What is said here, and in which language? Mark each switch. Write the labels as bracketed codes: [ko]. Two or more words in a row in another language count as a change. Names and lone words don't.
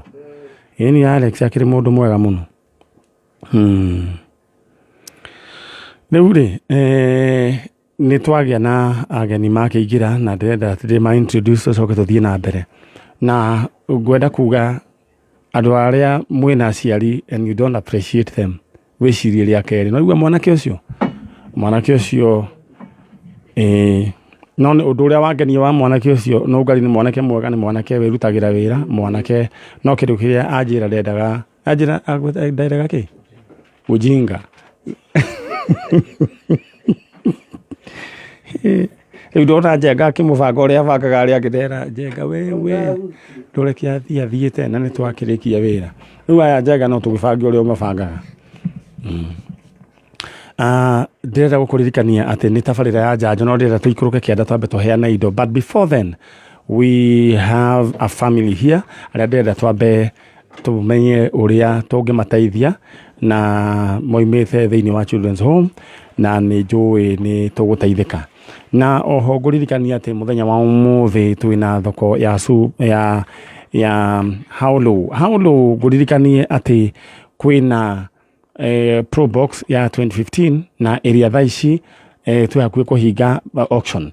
[ki] Ni Alex akĩrĩ mũndũ mwega mũno. Rĩu rĩ nĩ twagĩa na ageni makĩingĩra na ndĩrenda ndĩma introduce tũcoke tũthiĩ na mbere. Na ngwenda kuga andũ arĩa mwĩna aciari [en] and you don't appreciate them [ki] wĩcirie rĩa kerĩ. No igua mwanake ũcio no nĩ ũndũ ũrĩa wangenia wa mwanake ũcio Nungari nĩ mwanake mwega, nĩ mwanake wĩrutagĩra wĩra, mwanake no kĩndũ kĩrĩa anjĩra ndendaga kĩ ujinga. Rĩu ndona Njenga akĩmũbanga ũrĩa abangaga arĩa angĩ ndera Njenga we ndũreke athiĩte na nĩ twakĩrĩkia wĩra. Rĩu aya Njenga no tũgĩbange ũrĩa ũmabangaga. Ndĩrenda gũkũririkania atĩ nĩ tabarĩra ya Njanjo no ndĩrenda tũikũrũke kĩanda twambe tũheana indo, [en] but before then we have a family here [ki] arĩa ndĩrenda twambe tũmenye ũrĩa tũngĩmateithia na moimĩte thĩinĩ wa [en] children's home [ki] na nĩ njũĩ nĩ tũgũteithĩka. Na oho ngũririkania atĩ mũthenya wa ũmũthĩ twĩna thoko ya Haulo ngũririkanie atĩ kwĩna Probox ya 2015 na area thaa ici twĩ hakuhĩ kũhinga auction.